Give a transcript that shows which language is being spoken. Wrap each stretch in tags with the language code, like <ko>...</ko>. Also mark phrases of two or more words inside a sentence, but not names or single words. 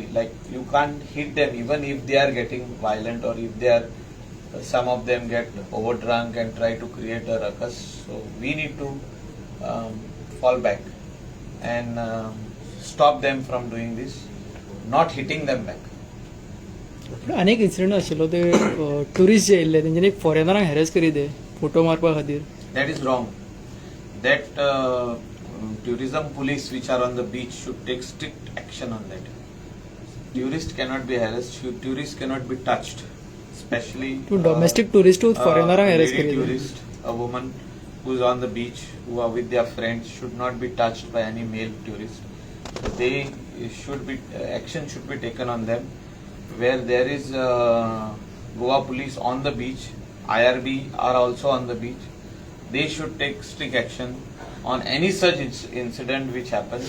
<en>Like you can't hit them even if they are getting violent, or if they are, some of them get overdrunk and try to create a ruckus. So we need to fall back and stop them from doing this, not hitting them back.</en> <kok>अनेक इन्सिडेंट आशिल्लो ते टुरिस्ट जे येयल्ले तेंच्यानी एक फॉरेनरांक हॅरेस करी दे फोटो मारपा खातीर.</kok> <en>That is wrong. That tourism police which are on the beach should take strict action on that. Tourists cannot be harassed. Tourists cannot be touched. Especially</en> <kok>तू</kok> <en>domestic tourist</en> <kok>तू फॉरेनरांक हॅरेस</kok> <en>lady</en> <kok>करी दे.</kok> <en>tourist, a woman who is on the beach, who are with their friends, should not be touched by any male tourist. So they should be, action should be taken on them. Where there is Goa police on the beach, IRB are also on the beach, they should take strict action on any such incident which happens.</en>